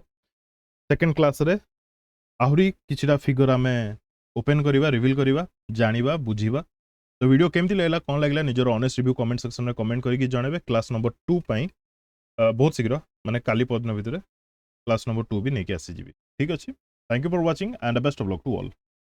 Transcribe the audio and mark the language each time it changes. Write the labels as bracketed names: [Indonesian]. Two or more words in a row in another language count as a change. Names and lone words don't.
[English] second class [Odia] ରେ ଆହୁରି କିଛିଟା ଫିଗର ଆମେ ଓପନ କରିବା, ରିଭିଲ କରିବା, ଜାଣିବା, ବୁଝିବା। ତୋ ଭିଡିଓ କେମିତି ଲାଗିଲା, କଣ ଲାଗିଲା, ନିଜର [English] honest review comment section [Odia] ମେ କମେଣ୍ଟ କରିକି ଜଣାଇବେ। [English] class number 2 [Odia] ପାଇଁ ବହୁତ ଶୀଘ୍ର ମାନେ କାଲି ପଦନ ଭିତରେ [English] class number 2 [Odia] ଭି ନେଇକି ଆସି ଯିବି। ଠିକ ଅଛି। [English] Thank you for watching and best of luck to all.